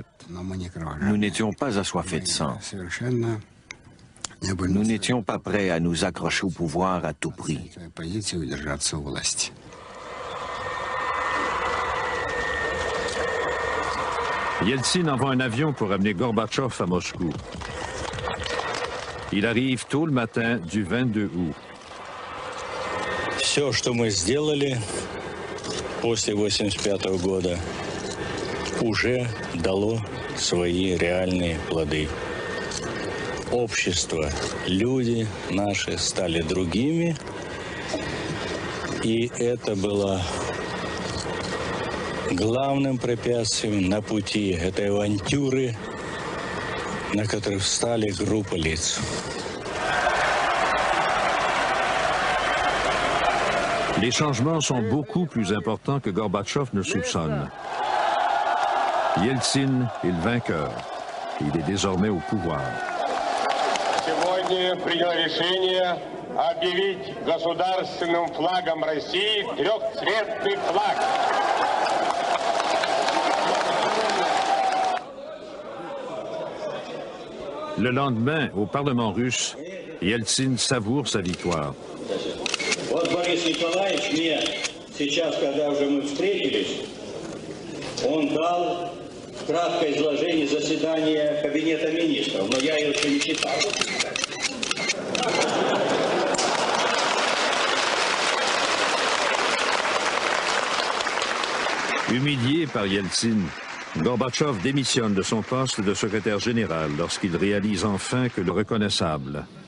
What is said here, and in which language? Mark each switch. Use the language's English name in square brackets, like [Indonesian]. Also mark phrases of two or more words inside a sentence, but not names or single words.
[French] Nous n'étions pas assoiffés de sang. Nous n'étions pas prêts à nous accrocher au pouvoir à tout prix. Yeltsin envoie un avion pour amener Gorbatchev à Moscou. Il arrive tôt le matin du 22 août. [Russian] Все, что мы сделали после 1985 года, уже дало свои реальные плоды. Общество, люди наши стали другими, и это было главным препятствием на пути этой авантюры, на которой встали группы лиц. [French] Les changements sont beaucoup plus importants que Gorbatchev ne soupçonne. Yeltsin est le vainqueur. Il est désormais au pouvoir. [Russian] сегодня принял решение объявить государственным флагом России трехцветный флаг. [French] Le lendemain, au Parlement russe, Ельцин savoure sa victoire. [Russian] Вот Борис Николаевич мне сейчас, когда уже мы встретились, он дал краткое изложение заседания Кабинета министров, но я его еще не читал. [French] Humilié par Yeltsin, Gorbatchev démissionne de son poste de secrétaire général lorsqu'il réalise enfin que le reconnaissable.